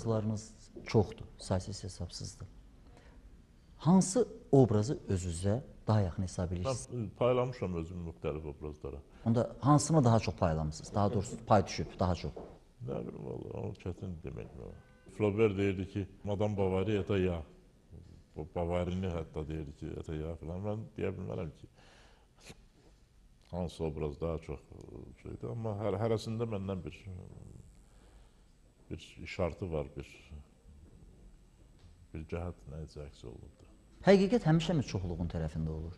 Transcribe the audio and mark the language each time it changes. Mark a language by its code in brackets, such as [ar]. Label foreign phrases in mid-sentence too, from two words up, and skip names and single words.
[az] Obrazlarınız çoxdur, saysız hesabsızdır. Hansı obrazı özünüzə daha yaxın hesab edirsiniz? Mən paylamışam özümü müxtəlif obrazlara. Onda hansını daha çox paylamısınız? Daha doğrusu pay düşüb daha çox. Nə bilim valla, onu çətin demək mənə. Flaubert deyirdi ki, Madame Bovary [ru] это я. [az] Bavarini hətta deyirdi ki, [ru] это я falan. [az] Mən deyə bilmərəm ki, hansı obraz daha çox şeydir. Amma hərəsində məndən bir işartı var, bir cəhət nəyəcə əks olunurdu. Həqiqət həmişəmi çoxluğun tərəfində olur?